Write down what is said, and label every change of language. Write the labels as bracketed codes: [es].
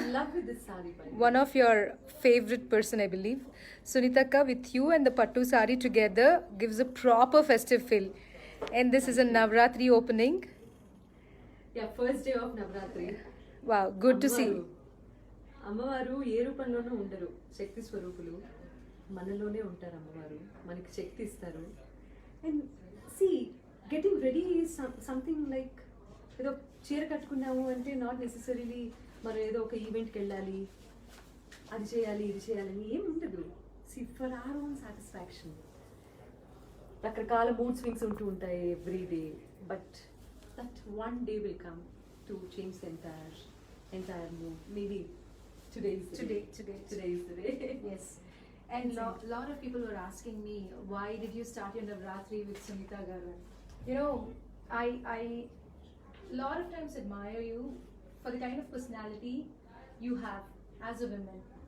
[en] love with this saree, by the way. one of your favorite person, I believe. Sunitaka, with you and the pattu saree together gives a proper festive feel. And this is a Navratri opening. Yeah, first day of Navratri. Wow, good to see. [te] అమ్మవారు ఏ రూపంలోనూ ఉండరు, శక్తి స్వరూపులు. మనలోనే ఉంటారు అమ్మవారు, మనకి శక్తి ఇస్తారు. [en] and see getting ready is something like, [te] ఏదో చీర కట్టుకున్నాము అంటే నాట్ నెసెసరీలీ మరి ఏదో ఒక ఈవెంట్కి వెళ్ళాలి, అది చేయాలి ఇది చేయాలని ఏం ఉండదు. [en] See for our own satisfaction. [te] రకరకాల మూడ్ స్వింగ్స్ ఉంటూ ఉంటాయి [en] Every day, but that one day will come to change the entire mood. Maybe today is the day. Yes. And lot of people were asking me, why did you start your Navratri with Sunita Garu? You know, I lot of times admire you for the kind of personality you have as a woman.